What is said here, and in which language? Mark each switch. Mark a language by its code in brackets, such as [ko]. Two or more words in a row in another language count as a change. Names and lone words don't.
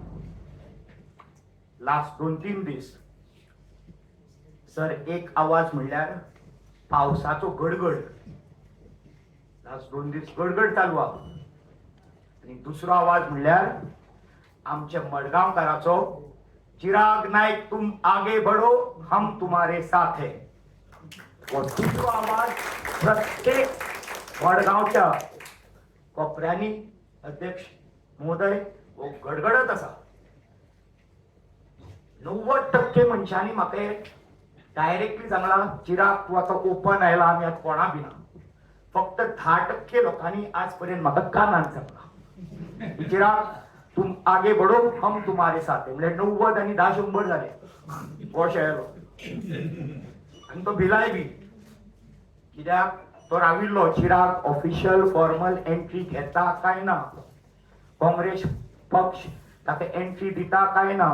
[kok] लास्ट 2-3 दीस सर, एक आवाज म्हणल्यार पावसाचो गडगड, लास्ट 2 दीस गडगड चालू आहा. आणि दुसरो आवाज म्हणल्यार आमच्या मडगांवकाराचो, चिराग नाईक [hi] तुम आगे बढ़ो हम तुम्हारे साथ है. [kok] वो दुसरो आवाज प्रत्येक मडगावच्या कोपऱ्यांनी अध्यक्ष महोदय हो गडगडत असा. 90% मनशांनी म्हाका डायरेक्टली सांगला चिराग तू आता ओपन आयला आम्ही आता कोणा बिना. फक्त 10% लोकांनी आजपर्यंत म्हाका कानान सांगला चिराग [hi] तुम आगे बढ़ो हम तुम्हारे साथ है. [kok] म्हणजे 90 आणि 10 100 झाले गोश आयलो आणि तो भिलाय बी कित्याक तो राविल्लो चिराग [en] official formal entry [kok] घेता काय ना, काँग्रेस पक्ष ताका एंट्री दिता काय ना.